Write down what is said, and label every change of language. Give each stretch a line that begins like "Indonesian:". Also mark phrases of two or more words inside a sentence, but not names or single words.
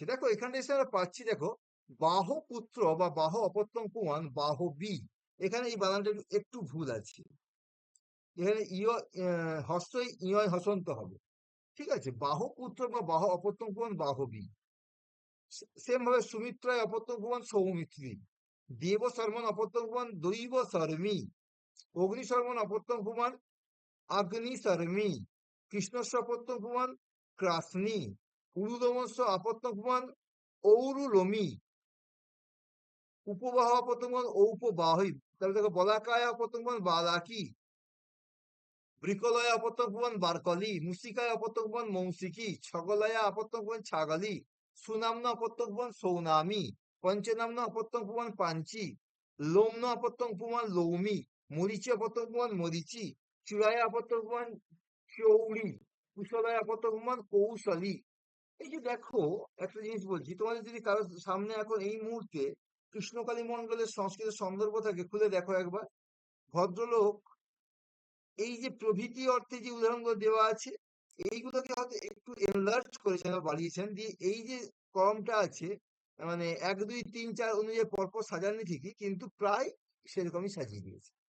Bangla: দেখো এখানে এসে আমরা পাচ্ছি, দেখো
Sanskrit: বাহ পুত্র বা বাহ অপত্যং পুমান বাহ বি,
Bangla: এখানে এই বানানটা একটু ভুল আছে। এখানে ইয় হস্যই ইয় হসন্ত হবে, ঠিক আছে।
Sanskrit: বাহ পুত্র বা বাহ অপত্যং পুমান বাহ বি।
Bangla: সেম ভাবে
Sanskrit: সুমিত্রায় অপত্যং পুমান সৌমিত্রী, দেব শর্মন অপত্যং পুমান দৈব শর্মী, অগ্নি শর্মন অপত্যং পুমান আগ্নি শর্মী, কৃষ্ণস্য অপত্যং পুমান ক্রাসনি, উরুদমস্য অপত্যং পুমান ঔরুরমি, উপবাহ অপত্যং পুমান ঔপবাহী।
Bangla: তাহলে দেখো
Sanskrit: বলাকায় অপত্যং পুমান বালাকি, বৃকলয়া অপত্যং পুমান বারকলি, মুসিকায় অপত্যং পুমান মৌসিকি, ছগলয়া অপত্যং পুমান ছাগলি, সুনামনা অপত্যং পুমান সৌনামি, পঞ্চনামনা অপত্যং পুমান পাঞ্চি, লোমনা অপত্যং পুমান লৌমি, মরিচি অপত্যং পুমান মরিচি, চূড়ায়া অপত্যং পুমান চৌড়ি, কুশলয়া অপত্যং পুমান কৌশলী।
Bangla: এই যে দেখো, একটা জিনিস বলছি তোমাদের, যদি কারোর সামনে এখন এই মুহূর্তে কৃষ্ণকালী মন্ডলের সংস্কৃত সন্দর্ভ থাকে, খুলে দেখো একবার। ভদ্রলোক এই যে প্রভৃতি অর্থে যে উদাহরণগুলো দেওয়া আছে, এইগুলোকে হয়তো একটু এনলার্জ করেছেন বা বাড়িয়েছেন, দিয়ে এই যে কলমটা আছে, মানে 1 2 3 4 অনুযায়ী পরপর সাজাননি ঠিকই, কিন্তু প্রায় সেরকমই সাজিয়ে দিয়েছে।